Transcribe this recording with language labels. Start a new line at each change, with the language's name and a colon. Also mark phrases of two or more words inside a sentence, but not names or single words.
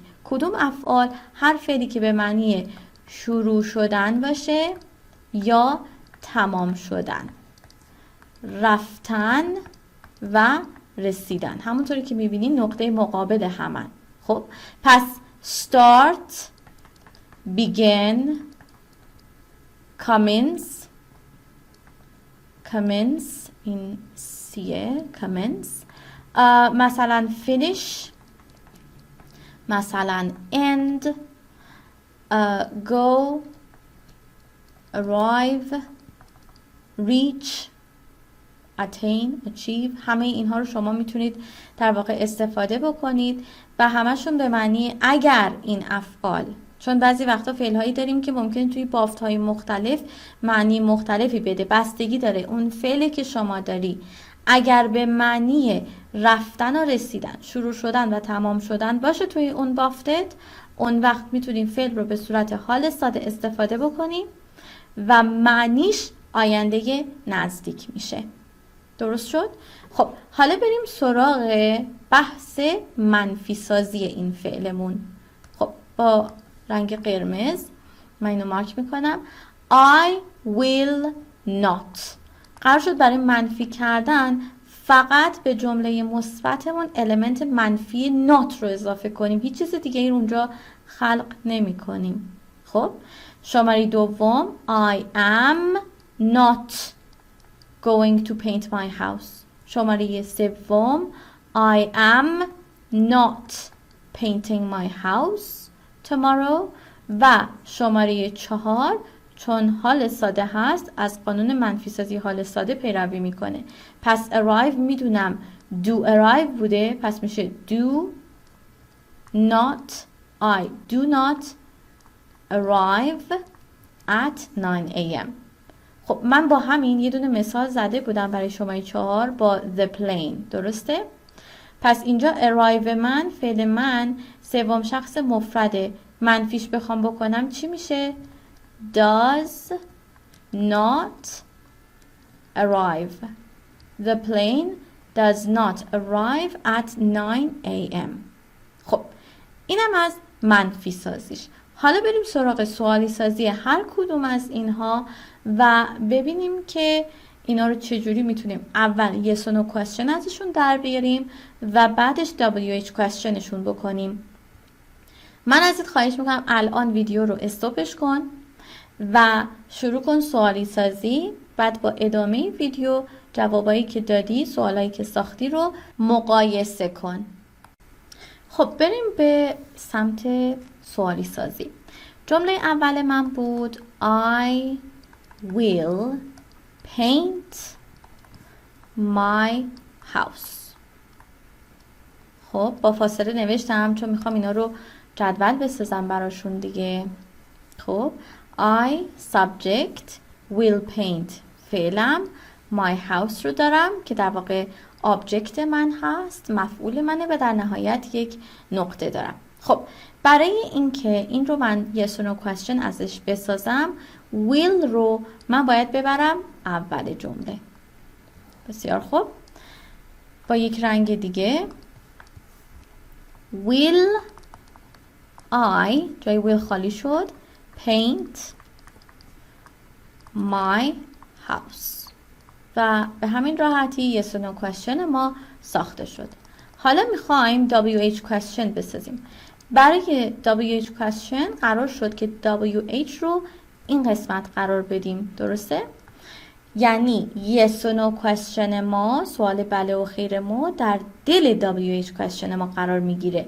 Persian: کدوم افعال؟ هر فعلی که به معنی شروع شدن باشه یا تمام شدن، رفتن و رسیدن، همونطوری که میبینین نقطه مقابل همن. خب پس
English: start، begin، commence
Persian: این سیه
English: commence، مثلا finish، مثلا end، go، arrive، reach، attain، achieve.
Persian: همه اینها رو شما میتونید در واقع استفاده بکنید و همشون به معنی اگر این افعال، چون بعضی وقتا فعل‌هایی داریم که ممکن توی بافت‌های مختلف معنی مختلفی بده، بستگی داره اون فعلی که شما داری اگر به معنی رفتن و رسیدن، شروع شدن و تمام شدن باشه توی اون بافتت، اون وقت میتونیم فعل رو به صورت حال ساده استفاده بکنیم و معنیش آینده نزدیک میشه. درست شد؟ خب حالا بریم سراغ بحث منفی سازی این فعلمون. خب با رنگ قرمز من اینو مارک میکنم.
English: I will not.
Persian: قرار شد برای منفی کردن فقط به جمله مثبتمون المنت منفی not رو اضافه کنیم، هیچ چیز دیگه ای رو اونجا خلق نمی کنیم. خب شماره دوم
English: I am not going to paint my house.
Persian: شماره سوم
English: I am not painting my house tomorrow.
Persian: و شماره 4 چون حال ساده هست از قانون منفی سازی حال ساده پیروی میکنه.
English: پس arrive میدونم do arrive
Persian: بوده، پس میشه
English: do not، I do not arrive at 9 a.m.
Persian: خب من با همین یه دونه مثال زده بودم برای شماره 4 با
English: the plane،
Persian: درسته؟ پس اینجا arrive من فعل من سوم شخص مفرده، منفیش بخوام بکنم چی میشه؟
English: does not arrive. The plane does not arrive at 9 a.m.
Persian: خب اینم از منفی سازیش. حالا بریم سراغ سوالی سازی هر کدوم از اینها و ببینیم که اینا رو چجوری میتونیم اول
English: yes or no question
Persian: ازشون در بیاریم و بعدش
English: WH questionشون
Persian: بکنیم. من ازت خواهش میکنم الان ویدیو رو استاپش کن و شروع کن سوالی سازی، بعد با ادامه ویدیو جوابایی که دادی، سوالایی که ساختی رو مقایسه کن. خب بریم به سمت سوالی سازی. جمله اول من بود
English: I will paint my house.
Persian: خب با فاصله نوشتم چون میخوام اینا رو جدول بسازم براشون دیگه. خب
English: I subject will paint
Persian: فعلم،
English: my house
Persian: رو دارم که در واقع object من هست، مفعول منه و در نهایت یک نقطه دارم. خب برای اینکه این رو من
English: yes or no question
Persian: ازش بسازم will رو من باید ببرم اول جمله. بسیار خوب، با یک رنگ دیگه
English: will I
Persian: جای will خالی شد
English: paint my house
Persian: و به همین راحتی
English: yes or no question
Persian: ما ساخته شد. حالا میخوایم
English: WH question
Persian: بسازیم. برای
English: WH question
Persian: قرار شد که WH رو این قسمت قرار بدیم، درسته؟ یعنی
English: yes or no question
Persian: ما، سوال بله و خیر ما در دل
English: WH question
Persian: ما قرار میگیره.